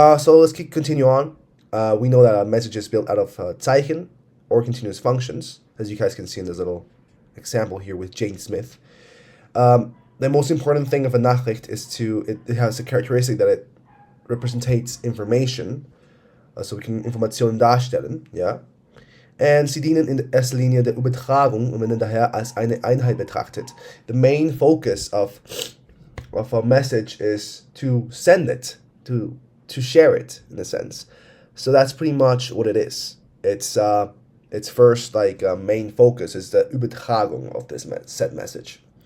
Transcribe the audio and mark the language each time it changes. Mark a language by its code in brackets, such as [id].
[en] So let's continue on. We know that a message is built out of Zeichen or continuous functions, as you guys can see in this little example here with Jane Smith. The most important thing of a Nachricht is it has a characteristic that it represents information. So we can [de] Informationen darstellen, ja. And sie dienen in erster Linie der Übertragung und werden daher als eine Einheit betrachtet. [en] The main focus of a message is to send it, to share it in a sense. So that's pretty much what it is. Its first main focus is the Übertragung of this said message.